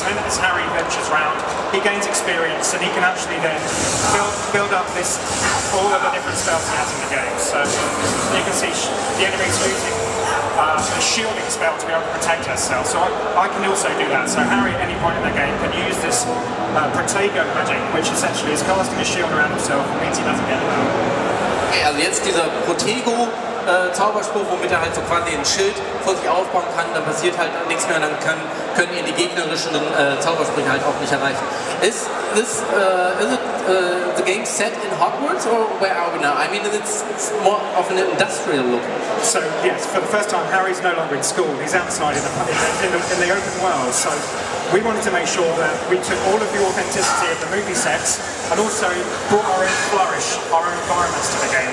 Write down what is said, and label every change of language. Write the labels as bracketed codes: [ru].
[en] And as Harry ventures around, he gains experience and he can actually then build up all of the different spells he has in the game. So you can see the enemy's using a shielding spell to be able to protect herself. So I can also do that. So Harry at any point in the game can use this Protego magic, which essentially is casting a shield around himself and means he doesn't get alone. [de] Okay, also jetzt dieser Protego Zauberspruch, womit er halt so quasi ein Schild vor sich aufbauen kann, dann passiert halt nichts mehr, dann können ihn die gegnerischen Zaubersprüche halt auch nicht erreichen. [en] Is it the game set in Hogwarts, or where are we now? I mean, it's more of an industrial look. So yes, for the first time, Harry's no longer in school. He's outside in the open world. So we wanted to make sure that we took all of the authenticity of the movie sets and also brought our own flourish, our own environments to the game.